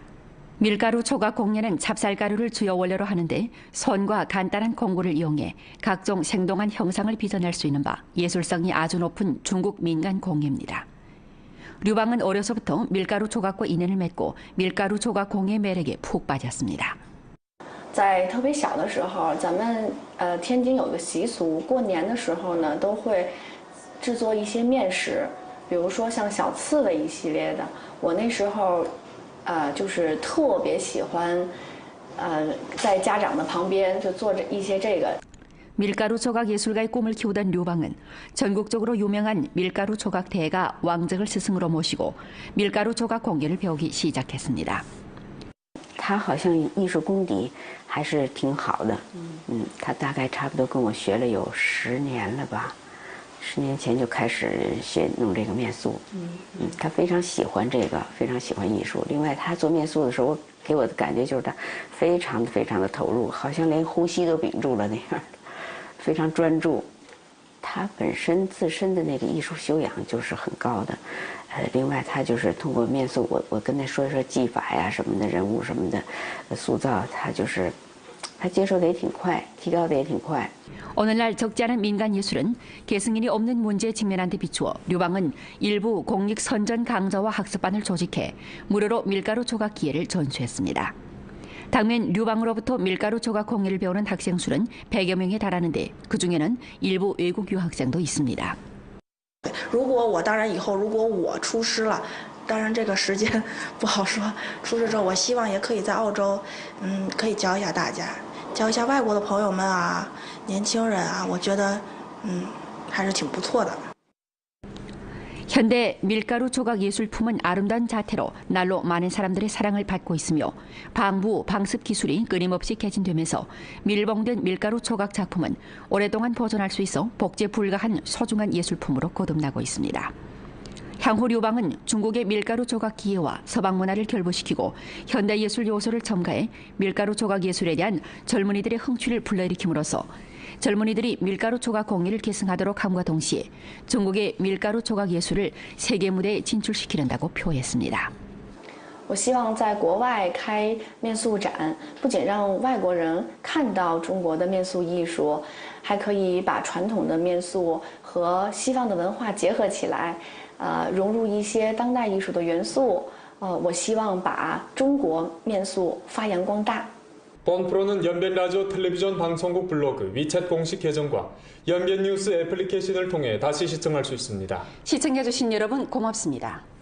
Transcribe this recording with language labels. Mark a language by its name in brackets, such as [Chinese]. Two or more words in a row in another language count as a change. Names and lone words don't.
[Korean] 밀가루 조각 공예는 찹쌀가루를 주요 원료로 하는데 손과 간단한 공구를 이용해 각종 생동한 형상을 빚어낼 수 있는 바 예술성이 아주 높은 중국 민간 공예입니다. 류방은 어려서부터 밀가루 조각과 인연을 맺고 밀가루 조각 공예 매력에 푹 빠졌습니다. [Chinese] 在特别小的时候，咱们天津有个习俗，过年的时候呢，都会制作一些面食，比如说像小刺猬一系列的。我那时候，就是特别喜欢，在家长的旁边就做着一些这个。 [Korean] 밀가루 조각 예술가의 꿈을 키우던 류방은 전국적으로 유명한 밀가루 조각 대가 왕정을 스승으로 모시고 밀가루 조각 공예를 배우기 시작했습니다. [Chinese] 他好像艺术功底还是挺好的，他大概差不多跟我学了有10年了吧，10年前就开始弄这个面塑，他非常喜欢这个，非常喜欢艺术。另外，他做面塑的时候，给我的感觉就是他非常的投入，好像连呼吸都屏住了那样。非常专注，他本身自身的那个艺术修养就是很高的，另外他就是通过面塑，我跟他说一说技法呀什么的，人物什么的塑造，他接受的也挺快，提高的也挺快。 [Korean] 오늘날 적지 않은 민간 예술은 계승인이 없는 문제에 직면한 데 비추어 류방은 일부 공익 선전 강좌와 학습반을 조직해 무료로 밀가루 조각 기회를 전수했습니다. 당면 류방으로부터 밀가루 조각 공예를 배우는 학생 수는 100여 명에 달하는데 그중에는 일부 외국 유학생도 있습니다. [Chinese] 如果我当然以后如果我出师了，当然这个时间不好说。出师之后，我希望也可以在澳洲，可以教一下大家，教一下外国的朋友们啊，年轻人啊，我觉得，还是挺不错的。 [Korean] 현대 밀가루 조각 예술품은 아름다운 자태로 날로 많은 사람들의 사랑을 받고 있으며 방부, 방습 기술이 끊임없이 개진되면서 밀봉된 밀가루 조각 작품은 오랫동안 보존할 수 있어 복제 불가한 소중한 예술품으로 거듭나고 있습니다. 향후 류방은 중국의 밀가루 조각 기예와 서방 문화를 결부시키고 현대 예술 요소를 첨가해 밀가루 조각 예술에 대한 젊은이들의 흥취를 불러일으킴으로써 젊은이들이 밀가루 조각 공예를 계승하도록 함과 동시에 중국의 밀가루 조각 예술을 세계 무대에 진출시키는다고 표했습니다. [Chinese] 我希望在国外开面塑展，不仅让外国人看到中国的面塑艺术，还可以把传统的面塑和西方的文化结合起来，融入一些当代艺术的元素。我希望把中国面塑发扬光大。 [Korean] 본 프로는 연변 라디오 텔레비전 방송국 블로그 위챗 공식 계정과 연변 뉴스 애플리케이션을 통해 다시 시청할 수 있습니다. 시청해주신 여러분 고맙습니다.